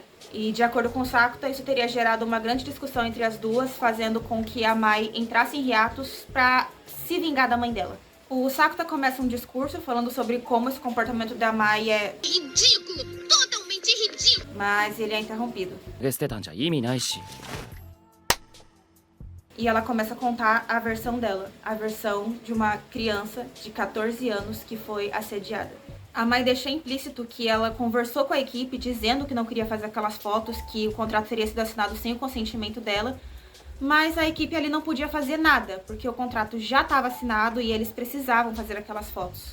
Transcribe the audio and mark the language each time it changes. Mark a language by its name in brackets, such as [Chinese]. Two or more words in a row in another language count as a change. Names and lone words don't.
[Portuguese] E de acordo com o Sakuta, isso teria gerado uma grande discussão entre as duas, fazendo com que a Mai entrasse em hiatus pra se vingar da mãe dela. O Sakuta começa um discurso falando sobre como esse comportamento da Mai é ridículo, totalmente ridículo. Mas ele é interrompido. [Japanese] 捨てたんじゃ意味ないし [Portuguese] E ela começa a contar a versão dela, a versão de uma criança de 14 anos que foi assediada. A Mai deixa implícito que ela conversou com a equipe dizendo que não queria fazer aquelas fotos, que o contrato teria sido assinado sem o consentimento dela, mas a equipe ali não podia fazer nada, porque o contrato já estava assinado e eles precisavam fazer aquelas fotos.